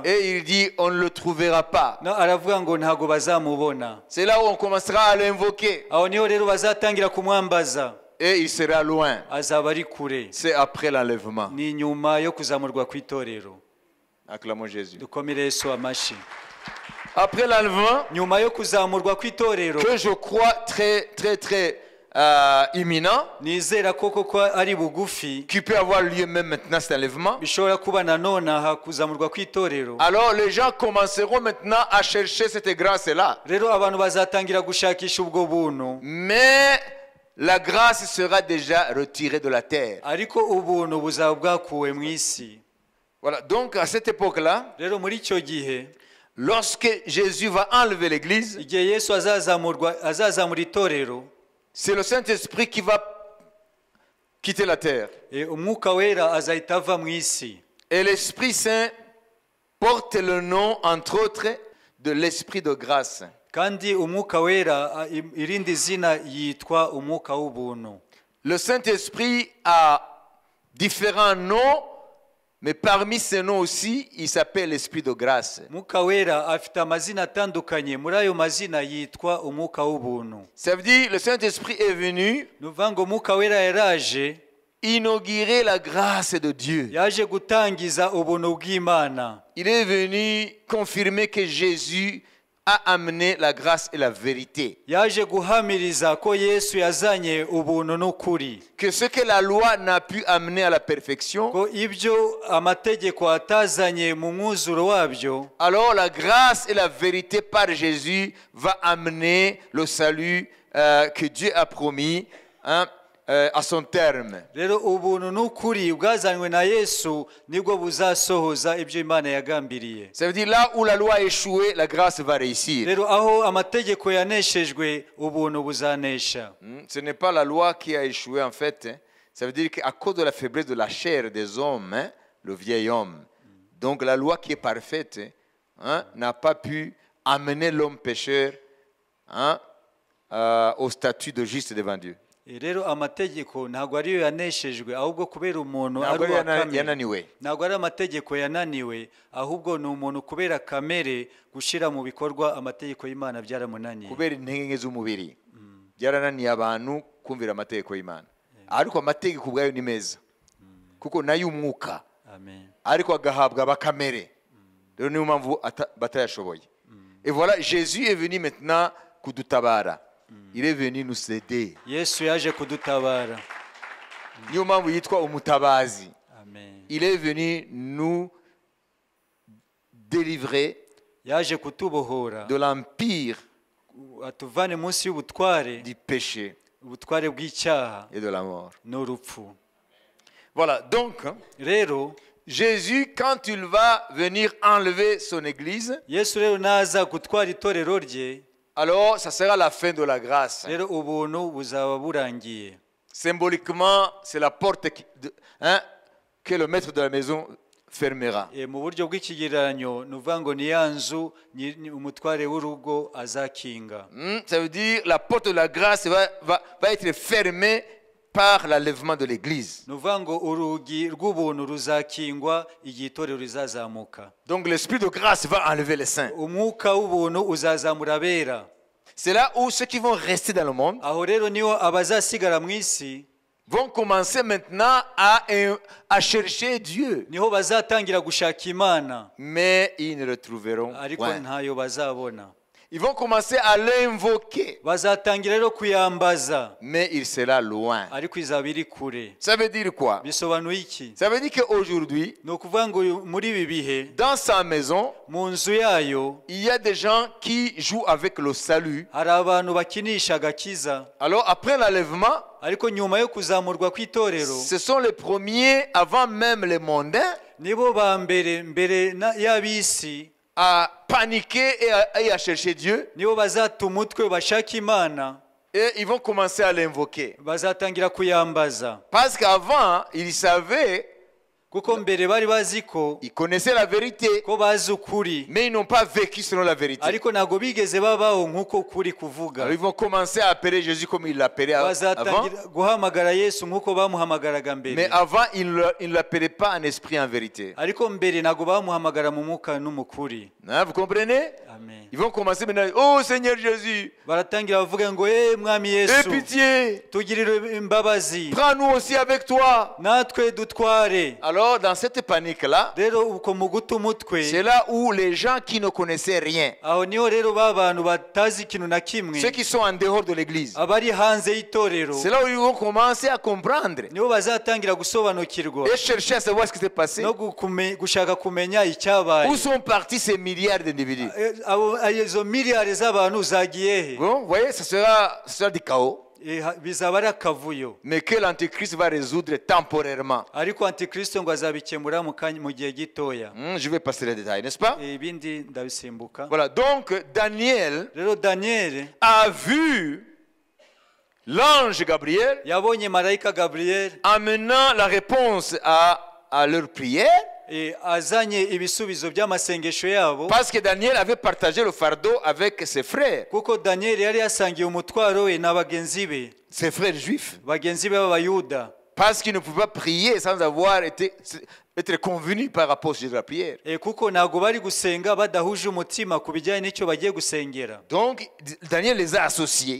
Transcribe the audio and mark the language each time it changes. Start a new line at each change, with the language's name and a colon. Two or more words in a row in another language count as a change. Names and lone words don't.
French: Et il dit on ne le trouvera pas.
Kinyarwanda: no aravuga ngo ntago bazamubona.
French: C'est là où on commencera à l'invoquer.
Kinyarwanda: aho niho rero bazatangira kumwambaza.
French: Et il sera loin.
Kinyarwanda: azaba ari kure.
French: C'est après l'enlèvement.
Kinyarwanda: ni nyuma yo kuzamurwa kw'itorero.
French: Acclamons Jésus.
Kinyarwanda: dukomere yesu amashi.
French: Après l'enlèvement,
Kinyarwanda: nyuma yo kuzamurwa kw'itorero,
French: que je crois très imminent,
Kinyarwanda: nizera koko ari bugufi,
French: qui peut avoir lieu même maintenant cet enlèvement,
Kinyarwanda: bishobora kuba nanone aha kuzamurwa kw'itorero.
French: alors les gens commenceront maintenant à chercher cette grâce-là.
Kinyarwanda: rero abantu bazatangira gushakisha ubwo buntu.
French: Mais la grâce sera déjà retirée de la terre.
Kinyarwanda: ariko ubuntu buzaba bwakuwe mu isi.
French: Voilà, donc à cette époque-là,
Kinyarwanda: rero muri icyo gihe,
French: lorsque Jésus va enlever l'église,
Kinyarwanda: igihe yesu azazamura itorero,
French: c'est le Saint-Esprit qui va quitter la terre.
Kinyarwanda: umwuka wera azahita ava mu isi.
French: Et l'Esprit Saint porte le nom, entre autres, de l'Esprit de grâce.
Kinyarwanda: kandi umwuka wera irindi zina yitwa umwuka w'ubuntu.
French: Le Saint-Esprit a différents noms, mais parmi ces noms aussi, il s'appelle l'Esprit de grâce.
Kinyarwanda: umwuka wera afite amazina atandukanye, muri ayo mazina yitwa umwuka w'ubuntu.
French: Ça veut dire le Saint-Esprit est venu
Kinyarwanda: ni ukuvuga ngo umwuka wera yaraje
French: inaugurer la grâce de Dieu.
Kinyarwanda: yaje gutangiza ubuntu bw'Imana.
French: Il est venu confirmer que Jésus a amené la grâce et la vérité.
Kinyarwanda: yaje guhamiriza ko yesu yazanye ubuntu n'ukuri.
French: Que ce que la loi n'a pu amener à la perfection,
Kinyarwanda: ko ibyo amategeko atazanye mu mwuzuro wabyo,
French: alors la grâce et la vérité par Jésus va amener le salut que Dieu a promis à son terme.
Kinyarwanda: rero ubuntu n'ukuri bwazanywe na yesu nibwo buzasohoza ibyo Imana yagambiriye.
French: Ça veut dire là où la loi a échoué, la grâce va réussir.
Kinyarwanda: rero aho amategeko yaneshejwe ubuntu buzanesha.
French: Ce n'est pas la loi qui a échoué en fait. Ça veut dire qu'à cause de la faiblesse de la chair des hommes, le vieil homme, donc la loi qui est parfaite n'a pas pu amener l'homme pécheur au statut de juste devant Dieu.
Kinyarwanda: rero amategeko ntabwo ariyo yaneshejwe, ahubwo kubera umuntu ari uwa kamere. ntabwo ari amategeko yananiwe, ahubwo ni umuntu kubera kamere gushyira mu bikorwa amategeko y'Imana byaramunaniye. kubera intege nke z'umubiri byarananiye abantu kumvira amategeko y'Imana. ariko amategeko ubwayo ni meza kuko nayo umwuka, ariko agahabwa abakamere. rero niyo mpamvu batayashoboye.
French: Et voilà, Jésus est venu maintenant kudutabara. Il est venu nous aider.
Kinyarwanda: Yesu yaje kudutabara. Niyo mpamvu yitwa umutabazi. Amen.
French: Il est venu nous délivrer
Kinyarwanda: Yaje kutubohora.
French: de l'empire
Kinyarwanda: Atuvane munsi y'ubutware.
French: du péché
Kinyarwanda: Ubutware bw'icyaha
French: et de la mort.
Kinyarwanda: n'urupfu.
French: Voilà, donc
Kinyarwanda: Rero
French: Jésus, quand il va venir enlever son église,
Kinyarwanda: Yesu rero naza gutwara itorero rye,
French: alors ça sera la fin de la grâce.
Kinyarwanda: rero ubuntu buzaba burangiye.
French: Symboliquement, c'est la porte que le maître de la maison fermera.
Kinyarwanda: Mu buryo bw'ikigereranyo ni uvuga ngo ni ya nzu umutware w'urugo azakinga.
French: Ça veut dire la porte de la grâce va être fermée par l'enlèvement de l'église.
Kinyarwanda: Ni uvuga ngo urugi rw'ubuntu ruzakingwa igihe itorero rizazamuka.
French: Donc l'esprit de grâce va enlever les saints.
Kinyarwanda: Umwuka w'ubuntu uzazamura abera.
French: C'est là où ceux qui vont rester dans le monde
Kinyarwanda: Aho rero niho abazasigara mu isi
French: vont commencer maintenant à chercher Dieu.
Kinyarwanda: niho bazatangira gushaka Imana,
French: Mais ils ne le trouveront
Kinyarwanda: ariko
French: point.
Kinyarwanda: ntayo bazabona.
French: Ils vont commencer à l'invoquer,
Kinyarwanda: Bazatangira rero kuyambaza,
French: mais il sera loin.
Kinyarwanda: ariko izaba iri kure.
French: Ça veut dire quoi?
Kinyarwanda: Bisobanuye iki?
French: Ça veut dire qu'aujourd'hui,
Kinyarwanda: Ni ukuvuga ngo muri ibi bihe
French: dans sa maison,
Kinyarwanda: mu nzu yayo
French: il y a des gens qui jouent avec le salut.
Kinyarwanda: hari abantu bakinisha agakiza,
French: Alors après l'enlèvement,
Kinyarwanda: ariko nyuma yo kuzamurwa kw'itorero
French: ce sont les premiers, avant même les mondains,
Kinyarwanda: nibo ba mbere y'ab'isi
French: à paniquer et à chercher Dieu.
Kinyarwanda: nibo bazata umutwe bashaka Imana,
French: Et ils vont commencer à l'invoquer.
Kinyarwanda: bazatangira kuyambaza.
French: Parce qu'avant, ils savaient,
Kinyarwanda: Kuko mbere bari bazi ko
French: ils connaissaient la vérité,
Kinyarwanda: bazi ukuri,
French: mais ils n'ont pas vécu selon la vérité.
Kinyarwanda: ariko ntabwo bigeze babaho nk'uko kuri kuvuga.
French: Alors ils vont commencer à appeler Jésus comme ils l'appelaient avant.
Kinyarwanda: Bazatangira guhamagara Yesu nk'uko bamuhamagaraga
French: Mais
Kinyarwanda: mbere,
French: avant, ils ne l'appelaient pas en esprit, en vérité.
Kinyarwanda: ariko mbere ntabwo bamuhamagara mu mwuka no mu kuri.
French: Hein, vous comprenez? Amen. Ils vont commencer maintenant. Oh Seigneur Jésus,
Kinyarwanda: Baratangira bavuga ngo mwami
French: aie
Kinyarwanda: Yesu,
French: pitié,
Kinyarwanda: tugirire imbabazi,
French: prends-nous aussi avec toi.
Kinyarwanda: natwe dutware.
French: Alors dans cette panique-là,
Kinyarwanda: Rero uko mu guta umutwe,
French: c'est là où les gens qui ne connaissaient rien,
Kinyarwanda: aho niho rero ba bantu batazi ikintu na kimwe,
French: ceux qui sont en dehors de l'église,
Kinyarwanda: abari hanze y'itorero,
French: c'est là où ils vont commencer à comprendre
Kinyarwanda: nibo bazatangira gusobanukirwa
French: et chercher à savoir ce qui s'est passé.
Kinyarwanda: no gushaka kumenya icyabaye.
French: Où sont partis ces milliards d'individus?
Kinyarwanda: Izo miliyari z'abantu zagiye he?
French: Bon, vous voyez, ce sera du chaos,
Kinyarwanda: Bizaba ari akavuyo,
French: mais que l'Antéchrist va résoudre temporairement.
Kinyarwanda: ariko antikristo ngo azabikemura mu gihe gitoya.
French: Je vais passer les détails, n'est-ce pas?
Kinyarwanda: Ibindi ndabisimbuka.
French: Voilà, donc Daniel
Kinyarwanda: Rero Daniel
French: a vu l'ange Gabriel
Kinyarwanda: yabonye marayika Gabriel
French: amenant la réponse à leur prière,
Kinyarwanda: azanye ibisubizo by'amasengesho yabo,
French: parce que Daniel avait partagé le fardeau avec ses frères,
Kinyarwanda: kuko Daniel yari yasangiye umutwaro we na bagenzi be,
French: ses frères juifs,
Kinyarwanda: bagenzi be b'abayuda,
French: parce qu'ils ne pouvaient pas prier sans avoir être convenus par rapport au sujet de la prière.
Kinyarwanda: kuko ntabwo bari gusenga badahuje umutima ku bijyanye n'icyo bagiye gusengera.
French: Donc Daniel les a associés